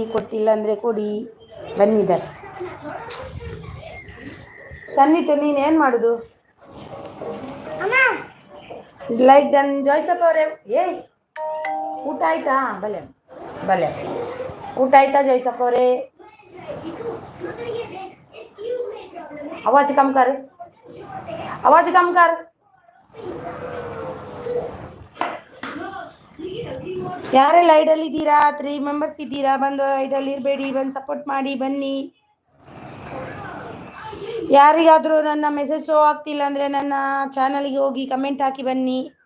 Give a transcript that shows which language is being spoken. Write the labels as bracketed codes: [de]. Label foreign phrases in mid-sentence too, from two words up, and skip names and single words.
[kn] ಕೊಟ್ಟಿಲ್ಲ ಅಂದರೆ ಕೊಡಿ. ಬನ್ನಿದ್ದಾರೆ ಸನ್ನಿತು, ನೀನೇನು ಮಾಡೋದು? [en] like done. [kn] ಜಾಯ್ಸಪ್ಪ ಅವರೇ ಊಟ ಆಯ್ತಾ? ಭಲೆ ಊಟ ಆಯ್ತಾ ಜಾಯ್ಸಪ್ಪ ಅವರೇ? [hi] आवाज कम कर. [kn] ಯಾರೆಲ್ಲ ಐಡಲ್ ಇದ್ದೀರಾ? 3 ಮೆಂಬರ್ಸ್ ಇದ್ದೀರಾ. ಬಂದು ಐಡಲ್ ಇರಬೇಡಿ, ಬಂದು ಸಪೋರ್ಟ್ ಮಾಡಿ ಬನ್ನಿ. ಯಾರಿಗಾದರೂ ನನ್ನ [en] message show [kn] ಆಗ್ತಿಲ್ಲ ಅಂದರೆ ನನ್ನ ಚಾನಲ್ಗೆ ಹೋಗಿ ಕಮೆಂಟ್ ಹಾಕಿ ಬನ್ನಿ.